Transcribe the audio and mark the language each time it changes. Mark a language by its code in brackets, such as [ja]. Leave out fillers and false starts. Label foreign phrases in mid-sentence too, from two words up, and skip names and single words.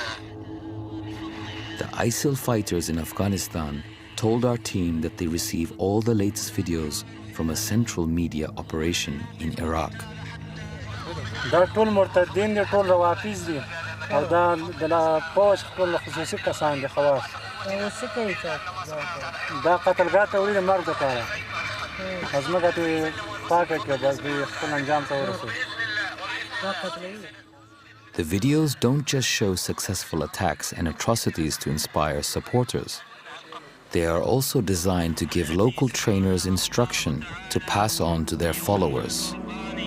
[en] The ISIL fighters in Afghanistan told our team that they receive all the latest videos from a central media operation in Iraq. [ps] دا ټول مرتدین دي ټول روافض دي او دا د پوج خپل خصوصي کسان دي خواص دا قتلګاه ته وړي د مرګ لپاره ازمکه ته پاکه کې بس د خپل انجام ته ورسوي. [en] The videos don't just show successful attacks and atrocities to inspire supporters. They are also designed to give local trainers instruction to pass on to their followers.